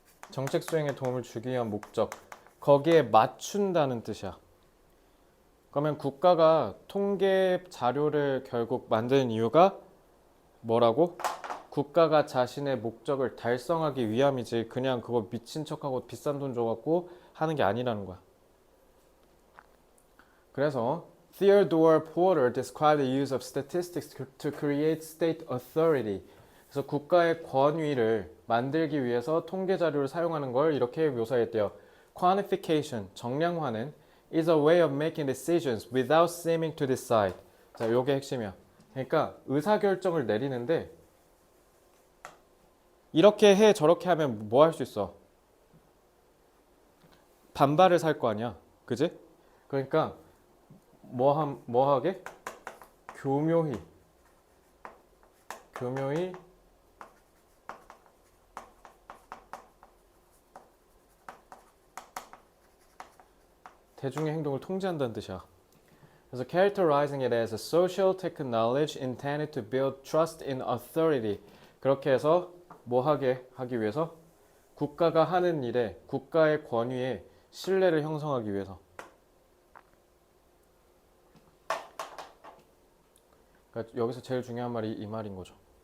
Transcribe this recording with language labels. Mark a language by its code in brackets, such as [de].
[ko] 정책 수행에 도움을 주기 위한 목적. 거기에 맞춘다는 뜻이야. 그러면 국가가 통계 자료를 결국 만드는 이유가 뭐라고? 국가가 자신의 목적을 달성하기 위함이지 그냥 그거 미친 척하고 비싼 돈 줘갖고 하는 게 아니라는 거야. [en] 그래서 Theodore Porter described the use of statistics to create state authority. [ko] 그래서 국가의 권위를 만들기 위해서 통계 자료를 사용하는 걸 이렇게 묘사했대요. [en] Quantification, 정량화는 is a way of making decisions without seeming to decide. [ko] 자, 요게 핵심이야. 그러니까 의사결정을 내리는데 이렇게 해 저렇게 하면 뭐 할 수 있어? 반발을 살 거 아니야. 그지? 그러니까 뭐 하게? 교묘히 대중의 행동을 통제한다는 뜻이야. [en] 그래서 characterizing it as a social technology intended to build trust in authority. [ko] 그렇게 해서 뭐 하게 하기 위해서 국가가 하는 일에 국가의 권위에 신뢰를 형성하기 위해서. 그러니까 여기서 제일 중요한 말이 이 말인 거죠.